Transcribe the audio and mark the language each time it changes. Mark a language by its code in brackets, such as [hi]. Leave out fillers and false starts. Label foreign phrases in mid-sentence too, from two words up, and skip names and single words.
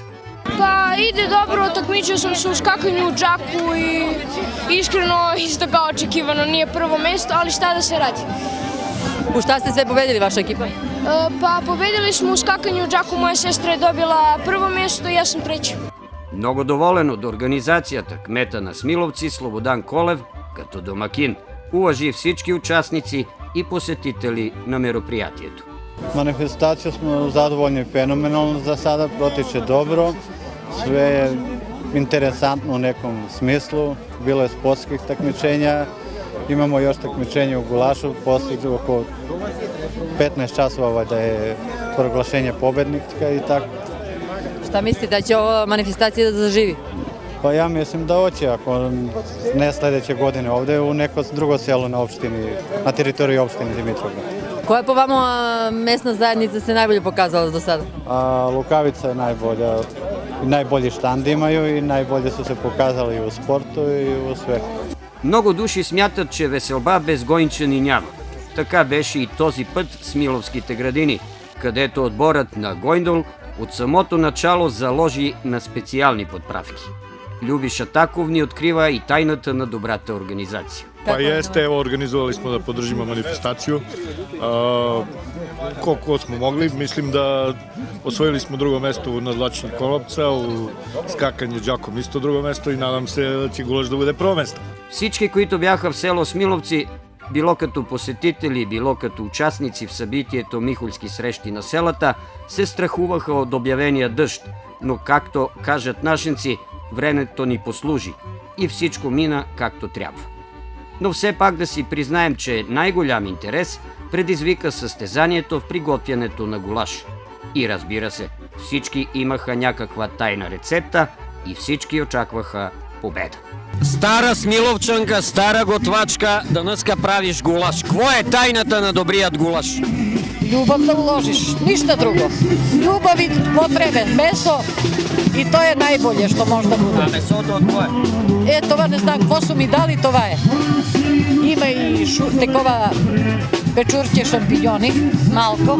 [sr] Pa ide dobro, takmičio sam se u skakanju u džaku i iskreno isto kao očekivano nije prvo mesto, ali šta da se radi. U šta ste sve pobedili vaša ekipa? Pa pobedili smo u skakanju u džaku, moja sestra je dobila prvo mesto i ja sam treći. [bg] Много доволен од организацијата, кмета на Смиловци Слободан Колев, като домакин, уважи всички учасници и посетители на меропријатието. [sr] Manifestaciju smo zadovoljni, fenomenalno za sada, protiče dobro, sve je interesantno u nekom smislu, bilo je sportskih takmičenja, imamo još takmičenja u gulašu, posle oko 15 časova da je proglašenje pobednika i tako. Šta mislite da će ova manifestacija da zaživi? Pa ja mislim da hoće, ako ne sledeće godine ovde u neko drugo selo na opštini, na teritoriji opštine Dimitrovgrad. Koja po vama mesna zajednica se najbolje pokazala do sada? Lukavica je najbolja, najbolji štand imaju и najbolje su se pokazali и u sportu и u sve. [bg] Много души смятат, че веселба без гойнчани няма. Така беше и този път в Смиловските градини, където отборът на Гойндол от самото начало заложи на специални подправки. Любиша Таков ни открива и tajната на добрата организация. [sr] Pa jeste, evo organizovali smo da podržimo manifestaciju koliko smo mogli. Mislim da osvojili smo drugo mesto u nadvlačenju konopca, u skakanju džakom isto drugo mesto i nadam se da će gulaš да bude prvo mesto. [bg] Всички, които бяха в село Смиловци, било като посетители, било като участници в събитието Михольски срещи на селата, се страхуваха от обявения дъжд, но както кажат нашенци, времето ни послужи и всичко мина както трябва. Но все пак да си признаем, че най-голям интерес предизвика състезанието в приготвянето на гулаш. И разбира се, всички имаха някаква тайна рецепта и всички очакваха победа. Стара смиловчанка, стара готвачка, денеска правиш гулаш. [mk] Кво е тајната на добриот гулаш? Љубов да уложиш, ништа друго. Љубов и потребен, месо и тоа е најболje што може да буде. А месото од кое? [bg] Това не знам, какво су ми дали, това е. Има и такова печурче шампиньони, малко.